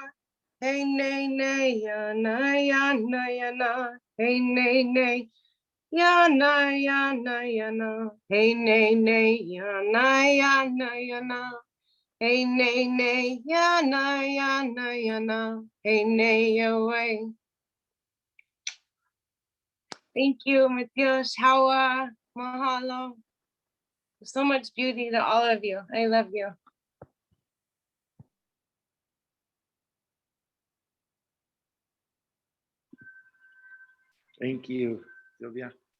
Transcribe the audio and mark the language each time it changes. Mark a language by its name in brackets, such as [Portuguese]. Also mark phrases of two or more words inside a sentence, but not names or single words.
[English] Hey nay nay yana yana yana, hey nay nay yana yana yana, hey nay nay yana yana yana, hey nay nay yana yana yana, hey nay away. Thank you, Matios, Hawa, mahalo. So much beauty to all of you. I love you. Thank you, Sylvia.